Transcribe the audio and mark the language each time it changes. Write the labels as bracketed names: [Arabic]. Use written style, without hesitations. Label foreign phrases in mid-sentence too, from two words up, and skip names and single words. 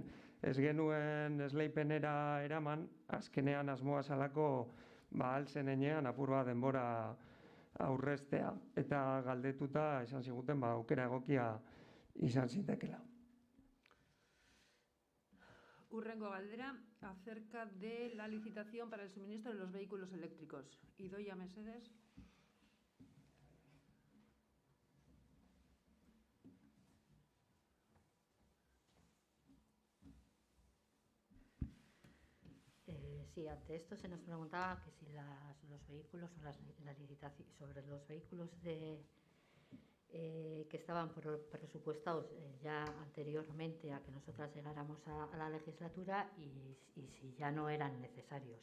[Basque] Ez genuen esleipenera eraman, azkenean asmoa zalako altzen enean apur bat denbora aurreztea. Eta galdetuta esan ziguten aukera egokia izan zitekela. Hurrengo galdera, [Spanish] acerca de la licitación para el suministro de los vehículos eléctricos. Idoia Mesedes. Sí, ante esto se nos preguntaba que si los vehículos o la licitación sobre los vehículos que estaban presupuestados ya anteriormente a que nosotras llegáramos a la legislatura y si ya no eran necesarios.